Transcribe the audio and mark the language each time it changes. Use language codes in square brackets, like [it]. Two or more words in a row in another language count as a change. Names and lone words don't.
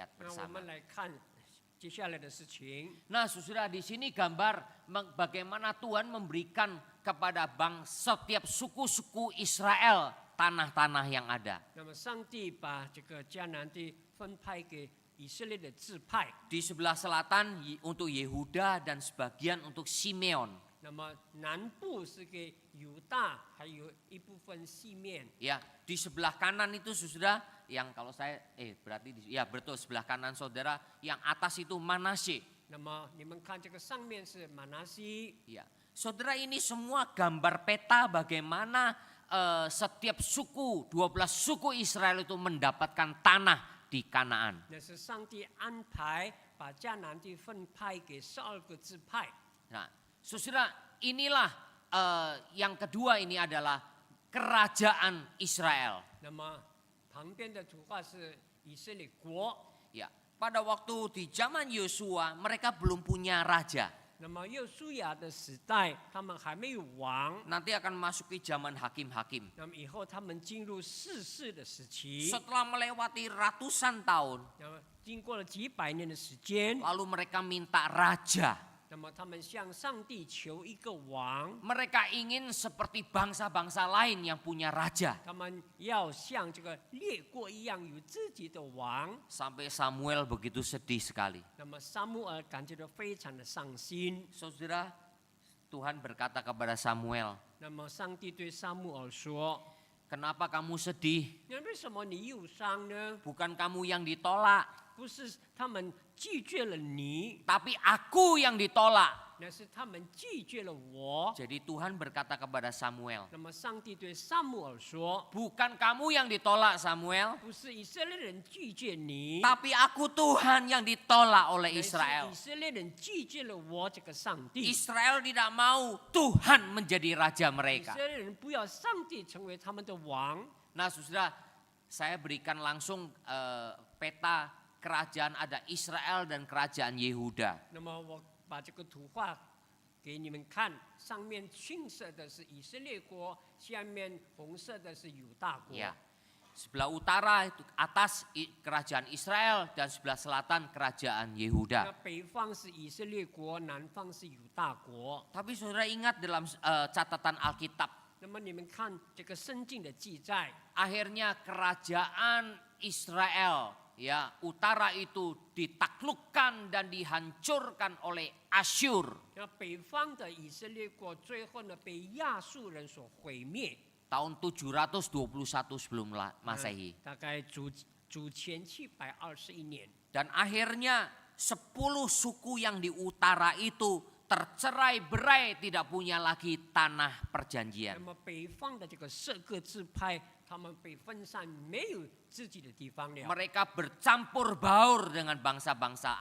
[zh] 那我 [id] bersama. [zh] 们来看接下来的事情。 [id] Nah saudara di sini gambar bagaimana Tuhan memberikan kepada setiap suku-suku Israel tanah-tanah yang ada. [zh] 那么上帝把这个迦南地分派给以色列的支派， [id] Di sebelah selatan untuk Yehuda dan sebagian untuk Simeon. [zh] 那么南部是给犹大，还有一部分西面。 [id] Ya, di sebelah kanan itu saudara yang kalau saya berarti ya betul sebelah kanan saudara yang atas itu Manasye. [zh] 那么你们看这个上面是马拿西， [id] Ya, saudara ini semua gambar peta bagaimana setiap suku 12 suku Israel itu mendapatkan tanah di Kanaan. [zh] 那是上帝安排把迦南地分派给12个支派。 [id] Nah, saudara inilah yang kedua ini adalah kerajaan Israel. [zh] 那么旁边的图画是以色列国。 [id] Ya, pada waktu di zaman Yosua mereka belum punya raja. [zh] 那么约书亚的时代，他们还没有王。 [id] Nanti akan masuki zaman hakim-hakim. [zh] 那么以后他们进入士世的时期， [id] Setelah melewati ratusan tahun, [zh] 那么经过了几百年的时间， [id] lalu mereka minta raja. [zh] 那么他们向上帝求一个王， [id] Mereka ingin seperti bangsa-bangsa lain yang punya raja. [zh] 他们要像这个列国一样有自己的王。 [id] Sampai Samuel begitu sedih sekali. [zh] 那么撒母耳感觉到非常的伤心。 [id] Saudara, Tuhan berkata kepada Samuel, [zh] 那么上帝对撒母耳说 [id] "Kenapa kamu sedih? [zh] 那为什么你忧伤呢？ [id] Bukan kamu yang ditolak, [zh] 不是他们拒绝了你， [id] tapi aku yang ditolak." [zh] 那是他们拒绝了我。 [id] Jadi Tuhan berkata kepada Samuel, [zh] 那么上帝对撒母耳说 [id] "Bukan kamu yang ditolak Samuel, [zh] 不是以色列人拒绝你， [id] tapi aku Tuhan yang ditolak oleh [zh] 乃是 [id] Israel." [zh] 以色列人拒绝了我这个上帝。 [id] Israel tidak mau Tuhan menjadi raja [zh] 以 [id] mereka. [zh] 色列人不要上帝成为他们的王。 [id] Nah saudara, saya berikan langsung peta kerajaan ada Israel dan kerajaan Yehuda. [zh] 那么我把这个图画给你们看，上面青色的是以色列国，下面红色的是犹大国。 [id] Ya. Sebelah utara itu atas kerajaan Israel dan sebelah selatan kerajaan [zh] 那 [id] Yehuda. [zh] 北方是以色列国，南方是犹大国。 [id] Tapi saudara ingat dalam catatan Alkitab, [zh] 那么你们看这个圣经的记载， [id] akhirnya kerajaan Israel ya utara itu ditaklukkan dan dihancurkan oleh Asyur [zh] 那北方的以色列国最后呢被亚述人所毁灭。 [id] tahun 721 sebelum Masehi. [zh] 大概主前721年。 [id] Dan akhirnya 10 suku yang di utara itu tercerai berai tidak punya lagi tanah [zh] 那 [id] perjanjian. [zh] 么北方的这个12个支派他们被分散，没有自己的地方了。 [id] Mereka bercampur baur dengan bangsa-bangsa